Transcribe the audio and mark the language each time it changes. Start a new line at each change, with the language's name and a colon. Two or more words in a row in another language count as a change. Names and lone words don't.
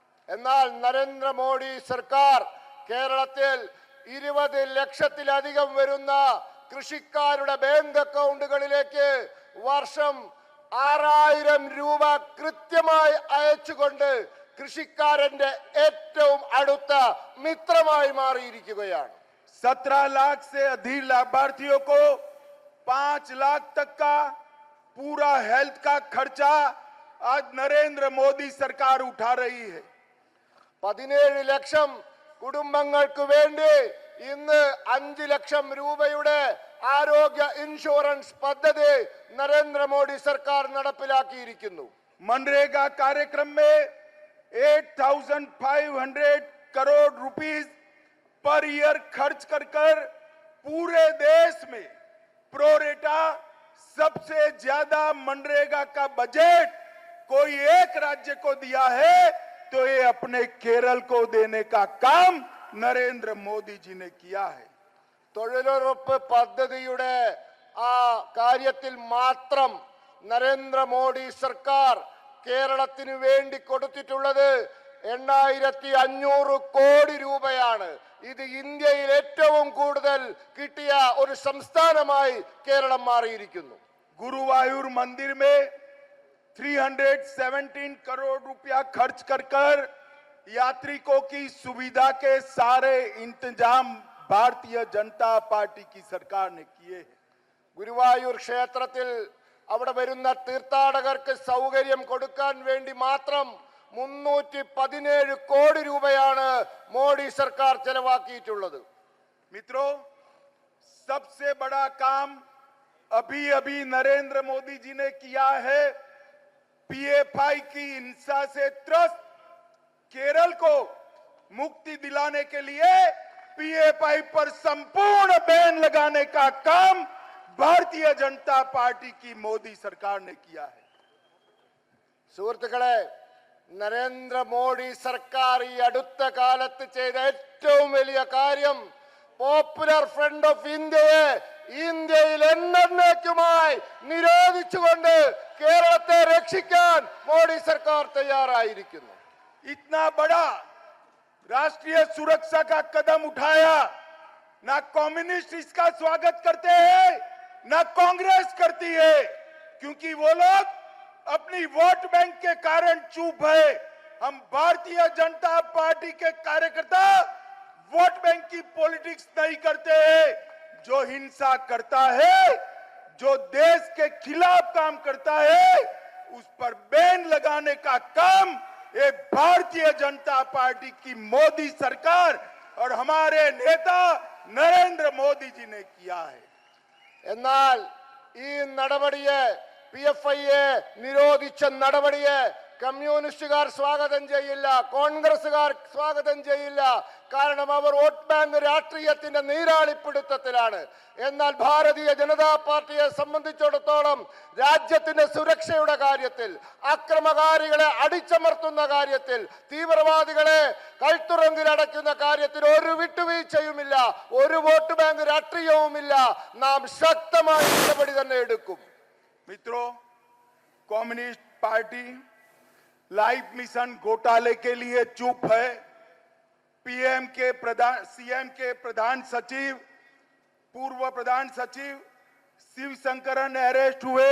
Malayalam: എന്നാൽ നരേന്ദ്രമോദി സർക്കാർ കേരളത്തിൽ 20 ലക്ഷത്തിലധികം വരുന്ന കൃഷിക്കാരുടെ ബാങ്ക് അക്കൗണ്ടുകളിലേക്ക് വർഷം 6000 രൂപ കൃത്യമായി അയച്ചുകൊണ്ട് കൃഷിക്കാരന്റെ ഏറ്റവും അടുത്ത മിത്രമായി മാറിയിരിക്കുകയാണ്.
Hindi: 17 लाख से अधिक लाभार्थियों को 5 लाख तक का पूरा हेल्थ का खर्चा आज नरेंद्र मोदी सरकार उठा रही है.
Malayalam: 17 ലക്ഷം കുടുംബങ്ങൾക്ക് വേണ്ടി ഇന്ന് 5 ലക്ഷം രൂപയുടെ ആരോഗ്യ ഇൻഷുറൻസ് പദ്ധതി നരേന്ദ്രമോദി സർക്കാർ നടപ്പിലാക്കിയിരിക്കുന്നു.
Hindi: मनरेगा कार्यक्रम में 8,500 करोड़
English: rupees per year
Hindi: खर्च कर पूरे देश में प्रोरेटा सबसे ज्यादा मनरेगा का बजट कोई एक राज्य को दिया है तो ये अपने केरल को देने का काम नरेंद्र मोदी जी ने किया है.
Malayalam: തൊഴിലുറപ്പ് പദ്ധതിയുടെ ആ കാര്യത്തിൽ മാത്രം നരേന്ദ്രമോദി സർക്കാർ കേരളത്തിന് വേണ്ടി കൊടുത്തിട്ടുള്ളത് 8,500 കോടി രൂപയാണ്. ഇത് ഇന്ത്യയിൽ ഏറ്റവും കൂടുതൽ കിട്ടിയ ഒരു സംസ്ഥാനമായി കേരളം മാറിയിരിക്കുന്നു.
Hindi: गुरुवायूर मंदिर में 317 करोड़ रुपया खर्च कर यात्रिकों की सुविधा के सारे इंतजाम भारतीय जनता पार्टी की सरकार ने किए.
Malayalam: ഗുരുവായൂർ ക്ഷേത്രത്തിൽ അവിടെ വരുന്ന തീർത്ഥാടകർക്ക് സൗകര്യം കൊടുക്കാൻ വേണ്ടി മാത്രം 317 കോടി രൂപയാണ് മോഡി സർക്കാർ ചെലവാക്കിയിട്ടുള്ളത്.
Hindi: मित्रों, सबसे बड़ा काम अभी अभी नरेंद्र मोदी जी ने किया है. पीएफआई की हिंसा से त्रस्त केरल को मुक्ति दिलाने के लिए पीएफआई पर संपूर्ण बैन लगाने का काम भारतीय जनता पार्टी की मोदी सरकार ने किया है.
Malayalam: സുഹൃത്തുക്കളെ, നരേന്ദ്രമോദി സർക്കാർ ഈ അടുത്ത കാലത്ത് ചെയ്ത ഏറ്റവും വലിയ കാര്യം പോപ്പുലർ ഫ്രണ്ട് ഓഫ് ഇന്ത്യയെ ഇന്ത്യയിൽ എന്നേക്കുമായി നിരോധിച്ചുകൊണ്ട് കേരളത്തെ രക്ഷിക്കാൻ മോഡി സർക്കാർ തയ്യാറായിരിക്കുന്നു.
Hindi: इतना बड़ा राष्ट्रीय सुरक्षा का कदम उठाया, ना कम्युनिस्ट इसका स्वागत करते हैं ना कांग्रेस करती है, क्योंकि वो लोग अपनी
English: vote bank
Hindi: के कारण चुप है. हम भारतीय जनता पार्टी के कार्यकर्ता
English: vote bank
Hindi: की पॉलिटिक्स नहीं करते हैं. जो हिंसा करता है, जो देश के खिलाफ काम करता है, उस पर बैन लगाने का काम ये भारतीय जनता पार्टी की मोदी सरकार और हमारे नेता नरेंद्र मोदी जी ने किया है.
Malayalam: എന്നാൽ ഈ നടപടിയെ PFIയെ നിരോധിച്ച നടപടിയെ കമ്മ്യൂണിസ്റ്റുകാർ സ്വാഗതം ചെയ്യില്ല, കോൺഗ്രസുകാർ സ്വാഗതം ചെയ്യില്ല. കാരണം അവർ
English: vote bank
Malayalam: രാഷ്ട്രീയത്തിന്റെ നീരാളിപ്പിടുത്തത്തിലാണ്. എന്നാൽ ഭാരതീയ ജനതാ പാർട്ടിയെ സംബന്ധിച്ചിടത്തോളം രാജ്യത്തിന്റെ സുരക്ഷയുടെ കാര്യത്തിൽ, അക്രമകാരികളെ അടിച്ചമർത്തുന്ന കാര്യത്തിൽ, തീവ്രവാദികളെ കഴുത്തുറങ്കിലടയ്ക്കുന്ന കാര്യത്തിൽ ഒരു വിട്ടുവീഴ്ചയുമില്ല, ഒരു
English: vote bank
Malayalam: രാഷ്ട്രീയവുമില്ല. നാം ശക്തമായ നടപടി തന്നെ എടുക്കും.
Hindi: मित्रों, कम्युनिस्ट पार्टी लाइफ मिशन घोटाले के लिए चुप है. सीएम के प्रधान सचिव, पूर्व प्रधान सचिव शिवशंकरन अरेस्ट हुए.